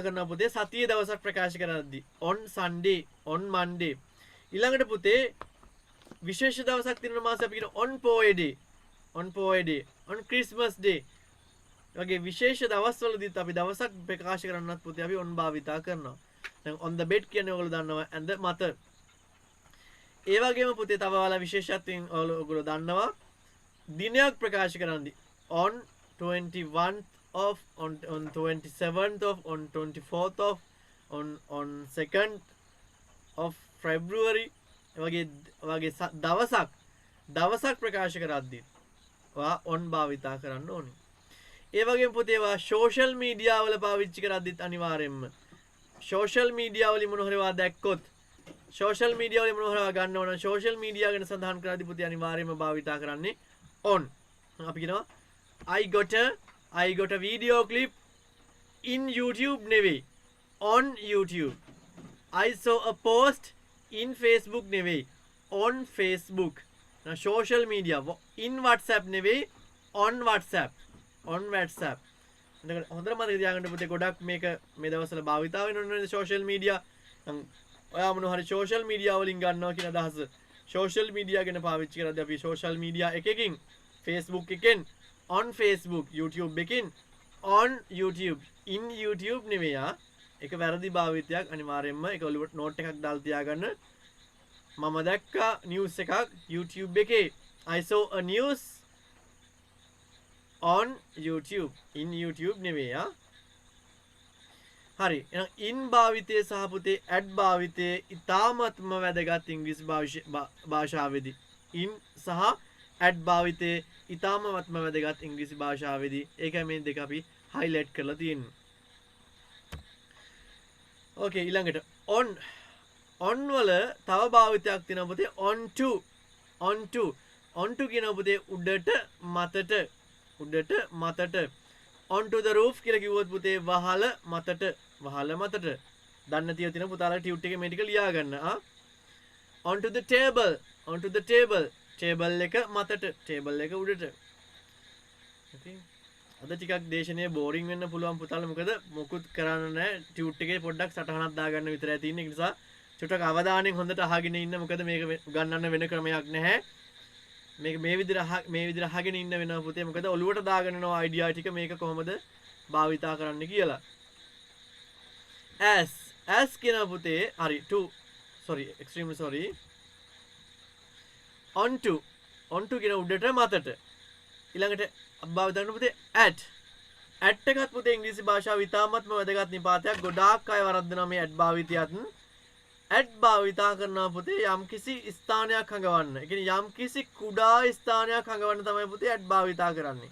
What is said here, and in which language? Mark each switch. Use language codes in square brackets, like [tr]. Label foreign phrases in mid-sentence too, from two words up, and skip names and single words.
[si] කරනවා පුතේ සතියේ දවසක් ප්‍රකාශ කරද්දී [en] on Sunday on Monday [si] ඊළඟට පුතේ විශේෂ දවසක් තියෙන මාසේ අපි කියන on [en] Poe Day on Christmas Day [si] වගේ විශේෂ දවස්වලදීත් අපි දවසක් ප්‍රකාශ කරන්නත් පුතේ අපි on භාවිතා කරනවා දැන් [en] on the bed [si] කියන්නේ ඔයගොල්ලෝ දන්නවා ඇඳ මත ඒ වගේම පුතේ තව ඔයාලා විශේෂත්වයෙන් ඔයගොල්ලෝ දන්නවා දිනයක් ප්‍රකාශ කරද්දී [en] on 21th of on 27th of on 24th of on 2nd of February [si] වගේ දවසක් ප්‍රකාශ කරද්දී ඔයා on භාවිතා කරන්න ඕනේ. ඒ වගේම පුතේ ඔයා [en] social media [si] වල පාවිච්චි කරද්දිත් අනිවාර්යයෙන්ම [en] social media [si] වලින් මොන හරි ඔයා දැක්කොත් [en] social media [si] වලින් මොන හරි ඔයා ගන්න ඕන [en] social media [si] ගැන සඳහන් කරද්දී පුතේ අනිවාර්යයෙන්ම භාවිතා කරන්නේ on. [en] අපි කියනවා I got a video clip in YouTube නෙවෙයි on YouTube. I saw a post in Facebook නෙවෙයි on Facebook. social media in WhatsApp නෙවෙයි on WhatsApp. [si] හොඳට මතක තියාගන්න පුතේ ගොඩක් මේක මේ දවස්වල භාවිතා වෙන [en] social media. [si] ඔයා මොන හරි [en] social media [si] වලින් ගන්නවා කියන අදහස [en] social media [si] ගැන පාවිච්චි කරද්දී අපි [en] social media [si] එකකින් Facebook එකෙන් [en] on Facebook [si] YouTube එකකින් [en] on YouTube in YouTube [si] නෙවෙයි ඒක වැරදි භාවිතයක් අනිවාර්යයෙන්ම ඒක ඔලුවට නෝට් එකක් දාලා තියාගන්න මම දැක්කා නිවුස් එකක් YouTube එකේ [en] I saw a news on YouTube in YouTube [si] නෙවෙයි හරි එහෙනම් in භාවිතයේ සහ පුතේ at භාවිතයේ ඉතාමත්ම වැදගත් ඉංග්‍රීසි භාෂාවේදී in සහ at භාවිතයේ ඉතාමත්ම වැදගත් ඉංග්‍රීසි භාෂාවේදී ඒකයි මේ දෙක අපි highlight කරලා තියෙන්නේ. ඕකේ ඊළඟට on වල තව භාවිතයක් තියෙනවා පුතේ [en] on to [si] කියන පුතේ උඩට මතට [en] on to the roof [si] කියලා කිව්වොත් පුතේ වහල මතට දන්න තිය තියෙන පුතාලා ටියුට් එකේ මේ ටික ලියා ගන්න [en] on to the table table [si] එක මතට table එක උඩට okay අද ටිකක් දේශනයේ බෝරින් වෙන්න පුළුවන් පුතාලා මොකද මොකුත් කරන්න නැහැ ටියුට් එකේ පොඩ්ඩක් සටහනක් දාගන්න විතරයි තියෙන්නේ ඒ නිසා චුට්ටක් අවධානයෙන් හොඳට අහගෙන ඉන්න මොකද මේක ගන්නන්න වෙන ක්‍රමයක් නැහැ මේක මේ විදිහට අහගෙන ඉන්න වෙනවා පුතේ මොකද ඔලුවට දාගෙන යන අයිඩියා ටික මේක කොහොමද භාවිතා කරන්න කියලා as කියන පුතේ හරි [en] extremely sorry on to [si] කියන උඩට මතට ඊළඟට භාවිතා කරන පුතේ at එකත් පුතේ ඉංග්‍රීසි භාෂාව ඉතාමත්ම වැදගත් නිපාතයක් ගොඩාක් අය වරද්දනවා මේ at භාවිතයත් at භාවිතා කරනවා පුතේ යම්කිසි ස්ථානයක් හඟවන්න. ඒ කියන්නේ යම්කිසි කුඩා ස්ථානයක් හඟවන්න තමයි පුතේ at භාවිතා කරන්නේ.